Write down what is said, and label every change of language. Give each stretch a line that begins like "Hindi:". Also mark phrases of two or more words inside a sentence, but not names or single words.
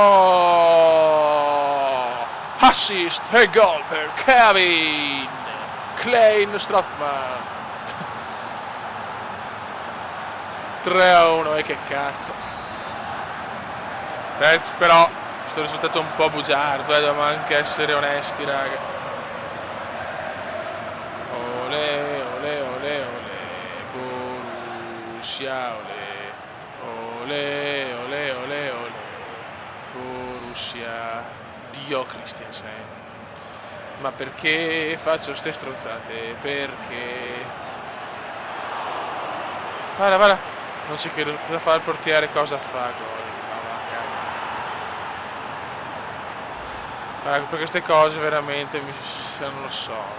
Italian: Assist e gol per Kevin Klein Strootman. 3-1, e che cazzo. Però questo risultato è un po' bugiardo, dobbiamo anche essere onesti, raga. Ole, ole, ole, ole, Borussia, ole, ole, ole, ole, Borussia. Dio Christiansen. Ma perché faccio ste stronzate? Perché? Guarda, non ci credo, cosa fa il portiere, cosa fa? Gol. Guarda, per queste cose veramente non lo so.